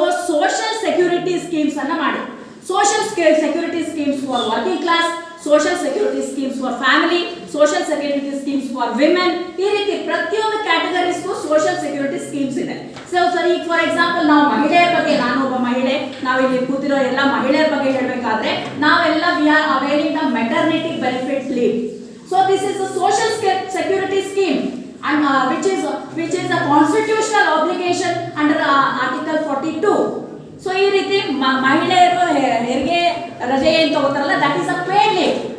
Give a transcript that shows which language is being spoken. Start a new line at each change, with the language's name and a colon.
Kannada: Social security schemes ಅನ್ನ ಮಾಡಿ. Social security schemes for working class, social security schemes for family, social security schemes for women, ಈ ರೀತಿ ಪ್ರತಿಯೊಂದು ಕ್ಯಾಟಗರೀಸ್ಗೂ social security schemes ಇದೆ. So ಈಗ for example ನಾವು ಮಹಿಳೆಯರ ಬಗ್ಗೆ, ನಾನು ಒಬ್ಬ ಮಹಿಳೆ, ನಾವಿಲ್ಲಿ ಕೂತಿರೋ ಎಲ್ಲ ಮಹಿಳೆಯರ ಬಗ್ಗೆ ಹೇಳಬೇಕಾದ್ರೆ ನಾವೆಲ್ಲ
English: We are availing the maternity benefit leave. So this is a social security scheme and which is a constitutional obligation under Article 42.
Kannada: So ಈ ರೀತಿ ಮಹಿಳೆಯರು ಹೆರಿಗೆ ರಜೆ ಏನು ತಗೋತಾರಲ್ಲ,
English: that is a paid leave.